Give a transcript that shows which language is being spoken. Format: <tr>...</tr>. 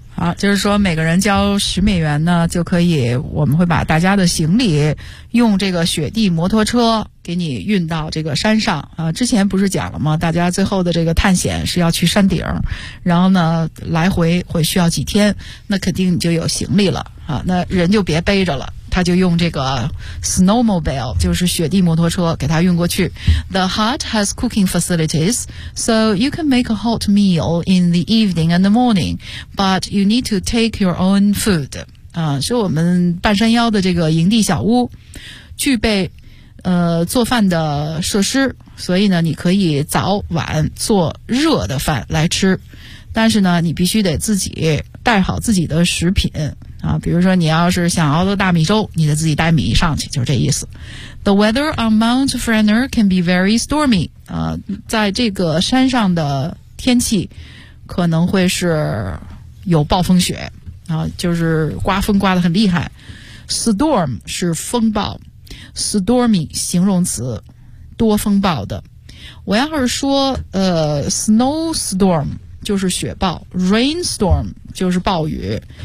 <zh>好，就是说每个人交$10呢就可以，我们会把大家的行李用这个雪地摩托车给你运到这个山上。之前不是讲了吗，大家最后的这个探险是要去山顶，然后呢来回会需要几天，那肯定你就有行李了啊，那人就别背着了。他就用这个 snowmobile， 就是雪地摩托车给他运过去。</zh> <en>The hut has cooking facilities, so you can make a hot meal in the evening and the morning, but you need to take your own food.</en> <zh>是我们半山腰的这个营地小屋具备做饭的设施，所以呢你可以早晚做热的饭来吃，但是呢你必须得自己带好自己的食品啊，比如说你要是想熬个大米粥，你得自己带米上去，就是这意思。</zh> <en>The weather on Mount Frenner can be very stormy。</en> <zh>在这个山上的天气可能会是有暴风雪啊，就是刮风刮得很厉害。 Storm 是风暴 ，stormy 形容词，多风暴的。我要是说snowstorm 就是雪暴 ，rainstorm 就是暴雨。</zh>